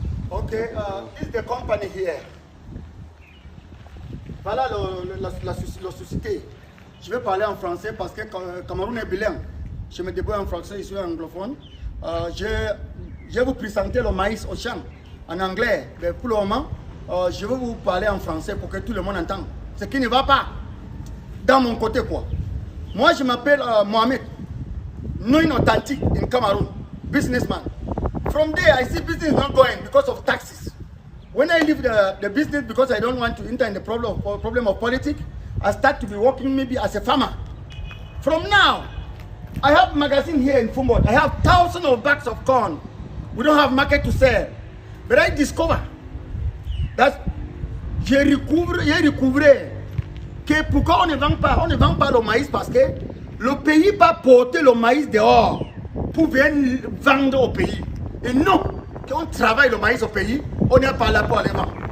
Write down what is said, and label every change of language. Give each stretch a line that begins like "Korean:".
English: Okay, is the company here?
French: Voilà la société. Je vais parler en français parce que Cameroun est bilingue. Je me débrouille en français, je suis anglophone. Je vais vous présenter le maïs au champ en anglais. Mais pour le moment, je vais vous parler en français pour que tout le monde entende. Ce qui ne va pas dans mon côté quoi. Moi, je m'appelle Mohamed.
English: Non authentic in Cameroon, businessman. From there, I see business not going because of taxes. When I leave the business because I don't want to enter in the problem of politics, I start to be working maybe as a farmer. From now, I have magazine here in Fumbot. I have thousands of bags of corn. We don't have market to sell. But I discover that
French: j'ai découvert que pourquoi on ne vend pas le maïs parce que le pays va porter le maïs dehors pour venir vendre au pays. Et non, quand on travaille le maïs au pays, on n'est pas là pour aller vendre.